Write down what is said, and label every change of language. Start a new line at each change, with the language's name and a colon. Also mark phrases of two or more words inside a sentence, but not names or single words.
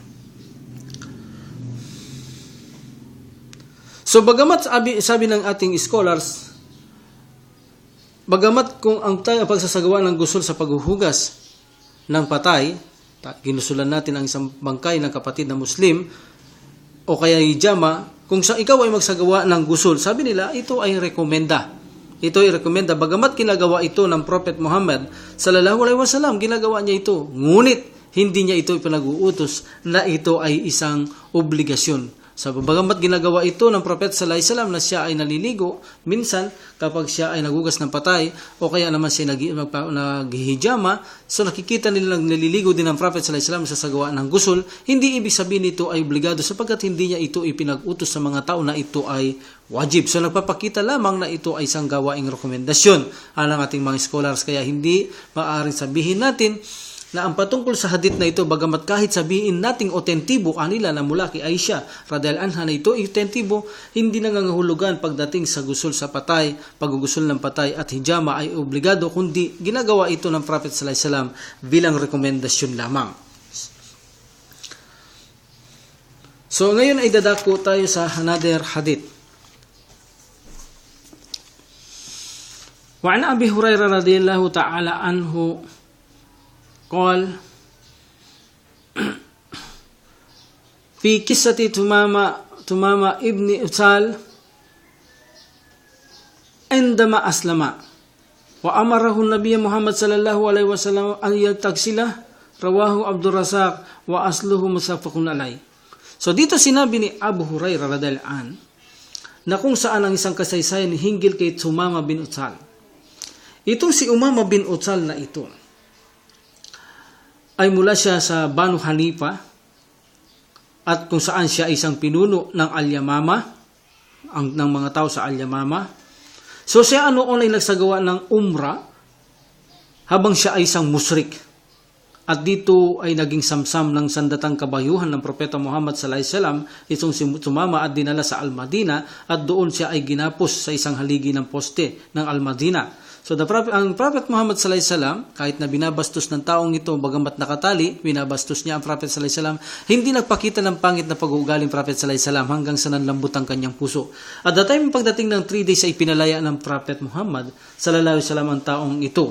Filipino: So, bagamat sabi ng ating scholars, bagamat kung ang tayo pagsasagawa ng gusul sa paghuhugas ng patay, ginusulan natin ang isang bangkay ng kapatid na Muslim, o kaya hijama, kung ikaw ay magsagawa ng gusul, sabi nila, ito ay rekomenda. ito ay rekomenda. Bagamat ginagawa ito ng Prophet Muhammad
Arabic: صلى الله عليه وسلم,
Filipino: ginagawa niya ito. Ngunit hindi niya ito ipinag-uutos na ito ay isang obligasyon. So, bagamat ginagawa ito ng Prophet
Arabic: صلى الله عليه وسلم
Filipino: na siya ay naliligo, minsan kapag siya ay nagugas ng patay o kaya naman siya naghihijama, so nakikita nila naliligo din ng Prophet
Arabic: صلى الله عليه وسلم
Filipino: sa sagawa ng gusul, hindi ibig sabihin ito ay obligado sapagkat hindi niya ito ipinag-utos sa mga tao na ito ay wajib. So nagpapakita lamang na ito ay isang gawaing rekomendasyon alang ating mga scholars, kaya hindi maaaring sabihin natin na ang patungkol sa hadith na ito, bagamat kahit sabihin nating otentibo kanila na mula kay Aisha
Arabic: رضي الله عنها
Filipino: na ito otentibo, hindi nangangahulugan pagdating sa gusul sa patay, paggugusul ng patay at hijama ay obligado, kundi ginagawa ito ng Prophet
Arabic: صلى الله عليه وسلم
Filipino: bilang rekomendasyon lamang. So ngayon ay dadako tayo sa
English: another hadith.
Arabic: وعن أبي هريرة رضي الله تعالى عنه قال في قصة تمامة ابن أسال عندما أسلم وأمره النبي محمد صلى الله عليه وسلم أن يغتسله رواه عبد الرزاق وأصله متفق عليه.
Filipino: So dito sinabi ni Abu Hurairah
Arabic: رضي الله عنه
Filipino: na kung saan ang isang kasaysayan hinggil kay Tumama bin Utsal. Itong si Umama bin Utsal na ito ay mula siya sa Banu Hanifa at kung saan siya isang pinuno ng Al-Yamama, ng mga tao sa Al-Yamama. So siya noon ay nagsagawa ng umrah habang siya ay isang musyrik. At dito ay naging samsam ng sandatang kabayuhan ng Propeta Muhammad
Arabic: صلى الله عليه وسلم,
Filipino: itong si Tumama at dinala sa Al-Madina at doon siya ay ginapos sa isang haligi ng poste ng Al-Madina. So ang Prophet Muhammad
Arabic: صلى الله عليه وسلم,
Filipino: kahit na binabastos ng taong ito, bagamat nakatali, binabastos niya ang Prophet
Arabic: صلى الله عليه وسلم,
Filipino: hindi nagpakita ng pangit na pag-uugaling Prophet
Arabic: صلى الله عليه وسلم
Filipino: hanggang sa nanlambot ang kanyang puso.
English: At the time
Filipino: pagdating ng 3 days ay pinalaya ng Prophet Muhammad
Arabic: صلى الله عليه وسلم
Filipino: ang taong ito.